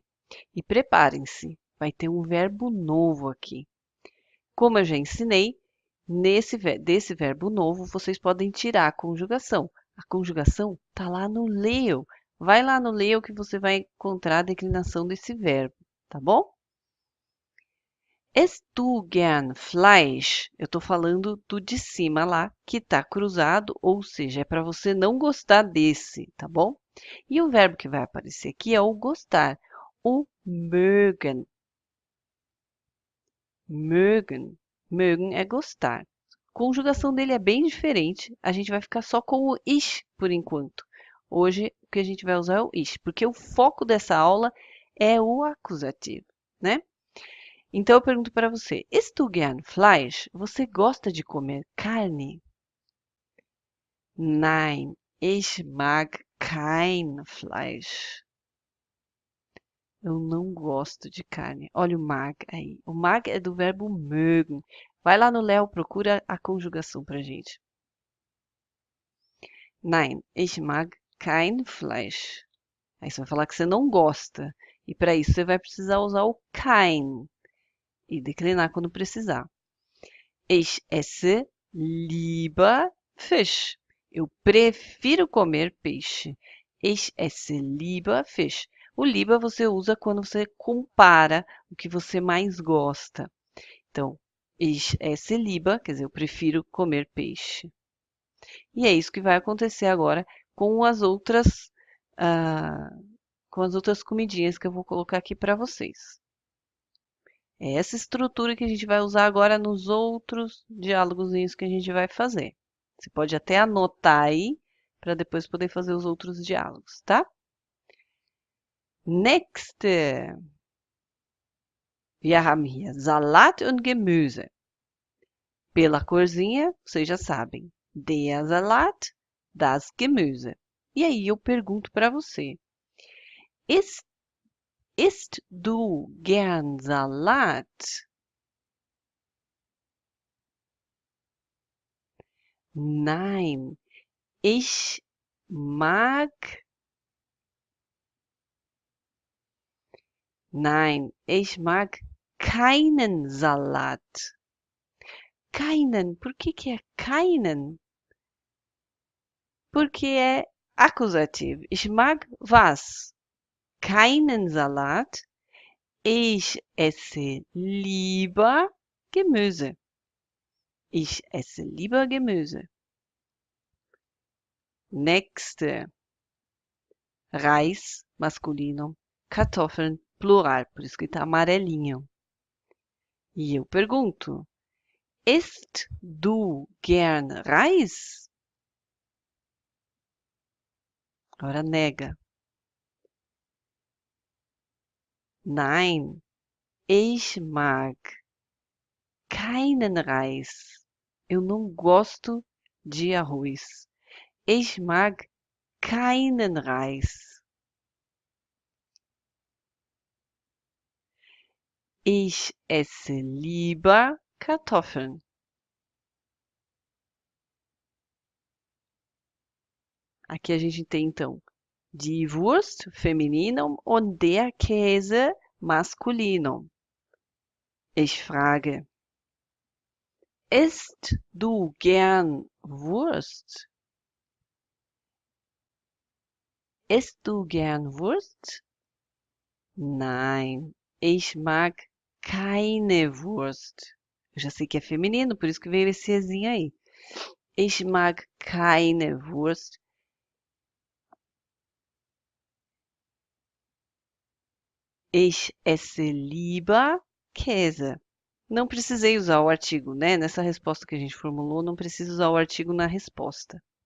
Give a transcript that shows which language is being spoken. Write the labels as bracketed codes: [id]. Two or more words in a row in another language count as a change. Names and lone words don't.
[pt] E preparem-se, vai ter um verbo novo aqui. Como eu já ensinei, desse verbo novo vocês podem tirar a conjugação. A conjugação está lá no Leo. Vai lá no Leo que você vai encontrar a declinação desse verbo, tá bom? [de] Isst du gern Fleisch? [pt] Eu estou falando do de cima lá, que está cruzado, ou seja, é para você não gostar desse, tá bom? E o verbo que vai aparecer aqui é o gostar, o mögen. Mögen. Mögen é gostar. A conjugação dele é bem diferente. A gente vai ficar só com o ich por enquanto. Hoje o que a gente vai usar é o ich, porque o foco dessa aula é o acusativo, né? Então eu pergunto para você: [de] Isst du gern Fleisch? [pt] Você gosta de comer carne? [de] Nein, ich mag kein Fleisch. [pt] Eu não gosto de carne. Olha o mag aí. O mag é do verbo mögen. Vai lá no Léo, procura a conjugação pra gente. [de] Nein, ich mag kein Fleisch. [pt] Aí você vai falar que você não gosta. E para isso você vai precisar usar o kein e declinar quando precisar. [de] Ich esse lieber Fisch. [pt] Eu prefiro comer peixe. [de] Ich esse lieber Fisch. [pt] O lieber você usa quando você compara o que você mais gosta. Então, [de] ich esse lieber, [pt] quer dizer, eu prefiro comer peixe. E é isso que vai acontecer agora com as outras, ah, com as outras comidinhas que eu vou colocar aqui para vocês. É essa estrutura que a gente vai usar agora nos outros diálogos que a gente vai fazer. Você pode até anotar aí para depois poder fazer os outros diálogos, tá? [de] Nächste. Wir haben hier Salat und Gemüse. [pt] Pela corzinha, vocês já sabem. [de] Der Salat, das Gemüse. [pt] E aí eu pergunto para você. [de] Isst du gern Salat? Nein, ich mag. Nein, ich mag keinen Salat. Keinen. [pt] Por que é keinen? Porque é acusativo. [de] Ich mag was? Keinen Salat. Ich esse lieber Gemüse. Ich esse lieber Gemüse. Nächste. [pt] Reis, masculino. Kartoffeln, plural. Por isso que está amarelinho. E eu pergunto. [de] Isst du gern Reis? [pt] Agora nega. [de] Nein, ich mag keinen Reis. [pt] Eu não gosto de arroz. [de] Ich mag keinen Reis. Ich esse lieber Kartoffeln. [pt] Aqui a gente tem então [de] die Wurst [pt] feminino [de] und der Käse [pt] masculino. [de] Ich frage, isst du gern Wurst? Isst du gern Wurst? Nein, ich mag keine Wurst. [pt] Eu já sei que é feminino, por isso que veio esse ezinho aí. [de] Ich mag keine Wurst. Ich esse lieber Käse. [pt] Não precisei usar o artigo, né? Nessa resposta que a gente formulou, não precisa usar o artigo na resposta.